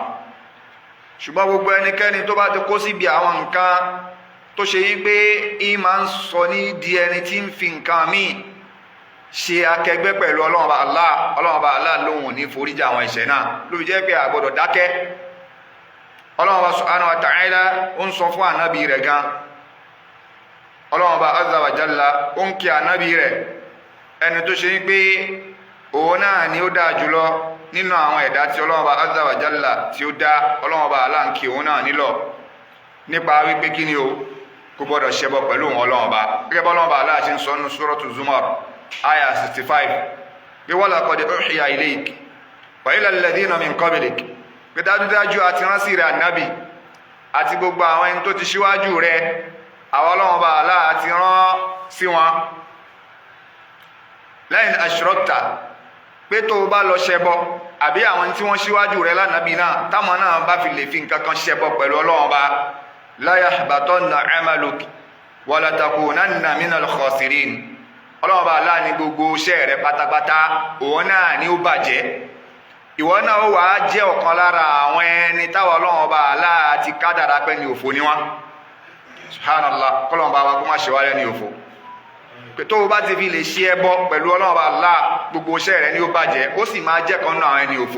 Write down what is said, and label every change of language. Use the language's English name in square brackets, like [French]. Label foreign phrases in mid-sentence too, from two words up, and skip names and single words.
[Yoruba] ṣùgbọ́n gbogbo ẹnikẹ́ni tó bá ti kó síbi àwọn nǹkan tó ṣe yí pé í máa ń sọ ní di ẹni tí ń fi nǹkan míì ṣe akẹgbẹ́ pẹ̀lú Ọlọ́run bá Allah lóhun ò ní foríjì àwọn ẹ̀ṣẹ̀ náà, ló fi jẹ́ pé a gbọ́dọ̀ dákẹ́. Ọlọ́run bá [Arabic] سبحانه وتعالى [Yoruba] ó ń sọ fún ànábì rẹ̀ gan, Ọlọ́run bá [Arabic] عز وجل [Yoruba] ó ń kí ànábì rẹ̀, ẹni tó ṣe yí pé òun náà ni ó dáa jùlọ nínú àwọn ẹ̀dá tí Ọlọ́run bá [Arabic] عز وجل [Yoruba] tí ó dá. Ọlọ́run bá Allah ń kí òun náà nílọ̀ nípa wípé kí ni o kò gbọ́dọ̀ ṣẹbọ pẹ̀lú òun Ọlọ́run bá, gẹ́gẹ́ bọ́ Ọlọ́run bá Allah ṣe ń sọ nínú suratu Zumar aya 65 pé [Arabic] ولقد أوحي إليك وإلى الذين من قبلك, [Yoruba] pé dájúdájú àti ránṣẹ́ rẹ̀ ànábì àti gbogbo àwọn ẹni tó ti ṣíwájú rẹ̀ àwọn Ọlọ́run bá Allah àti rán sí wọn lẹ́yìn ashrakta, pé tó bá lọ ṣẹbọ àbí àwọn tí wọ́n ṣíwájú rẹ̀ lánàbí náà táwọn náà bá fi lè fi nǹkan kan ṣẹbọ pẹ̀lú Ọlọ́run bá [Arabic] ليحبطن عملك ولتكونن من الخاسرين. [Yoruba] Ọlọ́run bá Allah ní gbogbo iṣẹ́ rẹ̀ pátápátá òun náà ni ó bàjẹ́, ìwọ náà ó wàá jẹ́ ọ̀kan lára àwọn ẹni táwọn Ọlọ́run bá Allah ti kádàrá pé ní òfò ni wọ́n. Subhanallah, kọ́lọ́run bá wa kó má ṣe wá lẹ́ni òfò. pé tó o bá ti fi lè ṣe ẹbọ pẹ̀lú Ọlọ́run bá Allah gbogbo iṣẹ́ rẹ̀ ni ó bàjẹ́, ó sì máa jẹ́ kan nínú àwọn ẹni òfò.